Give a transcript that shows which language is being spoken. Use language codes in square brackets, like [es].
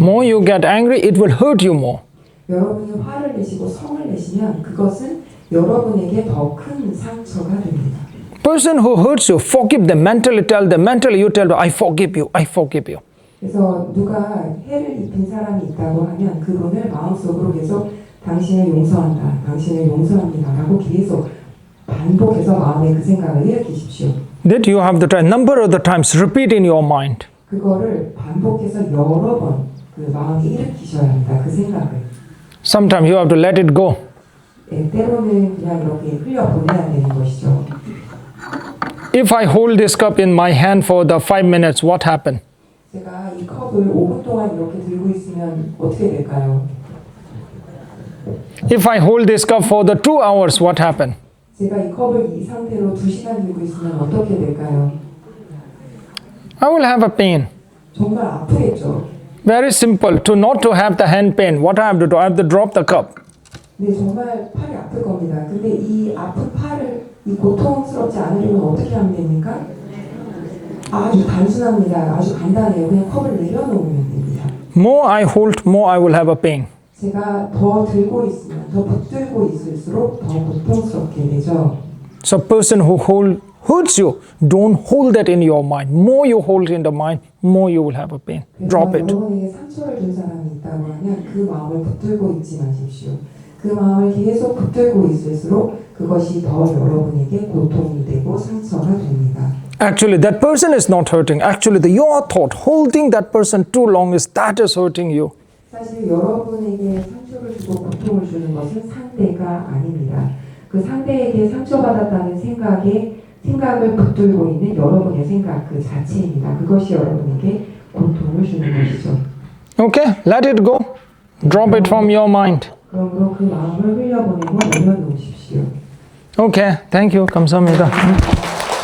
[en] More you get angry, it will hurt you more. [ko] 여러분이 화를 내시고 성을 내시면 그것은 여러분에게 더 큰 상처가 됩니다. [en] Person who hurts you, forgive them. Mentally tell them. Mentally you tell them, I forgive you. I forgive you. [ko] 그래서 누가 해를 입힌 사람이 있다고 하면 그분을 마음속으로 계속 당신을 용서한다, 당신을 용서합니다라고 계속 반복해서 마음에 그 생각을 일으키십시오. [en] That you have the number of the times repeat in your mind. [ko] 그거를 반복해서 여러 번 그 마음에 일으키셔야 합니다. 그 생각을. [en] Sometimes you have to let it go. [ko] 때로는 그냥 이렇게 흘려보내야 되는 것이죠. [en] If I hold this cup in my hand for the 5 minutes, what happened? [ko] 제가 이 컵을 5분 동안 이렇게 들고 있으면 어떻게 될까요? [en] If I hold this cup for the 2 hours, what happened? [ko] 제가 이 컵을 이 상태로 2시간 들고 있으면 어떻게 될까요? [en] I will have a pain. [ko] 정말 아프겠죠. [en] Very simple. To not to have the hand pain, what I have to do? I have to drop the cup. [ko] 네, 정말 팔이 아플 겁니다. 근데 이 아픈 팔을 이 고통스럽지 않으려면 어떻게 하면 됩니까? 아주 단순합니다. 아주 간단해요. 그냥 컵을 내려놓으면 됩니다. [en] More I hold, more I will have a pain. [ko] 제가 더 들고 있으면, 더 붙들고 있을수록 더 고통스럽게 되죠. [en] So a person who hurts you, don't hold that in your mind. More you hold in the mind, more you will have a pain. Drop it. [ko] 여러분에게 상처를 준 사람이 있다고 하면 그 마음을 붙들고 있지 마십시오. 그 마음을 계속 붙들고 있을수록 그것이 더 여러분에게 고통이 되고 상처가 됩니다. [en] Actually, that person is not hurting. Actually, your thought, holding that person too long, that is hurting you. [ko] 사실 여러분에게 상처를 주고 고통을 주는 것은 상대가 아닙니다. 그 상대에게 상처받았다는 생각을 붙들고 있는 여러분의 생각 그 자체입니다. 그것이 여러분에게 고통을 주는 것이죠. [en] Okay, let it go. Drop it from your mind. [ko] 그러므로 그 마음을 흘려보내고 내려놓으십시오. [en] Okay, thank you. [ko] 감사합니다.